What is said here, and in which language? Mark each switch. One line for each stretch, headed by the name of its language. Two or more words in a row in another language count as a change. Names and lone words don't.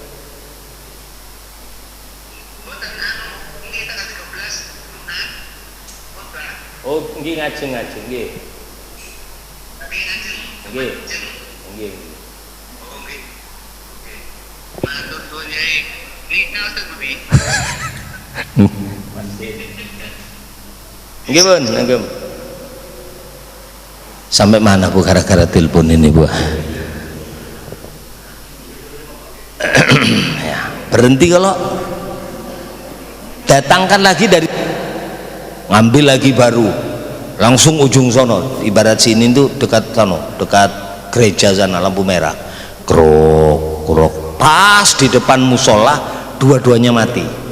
Javanese: Oh, nggih ngajeng nggih. Nggih. Nggih Bun, nggih.
Indonesian: Sampai mana Bu gara-gara telepon ini Bu? Ya, berhenti kalau datangkan lagi dari ngambil lagi baru langsung ujung sono, ibarat sini tuh dekat sono, dekat gereja sana lampu merah, krok pas di depan musola dua-duanya mati.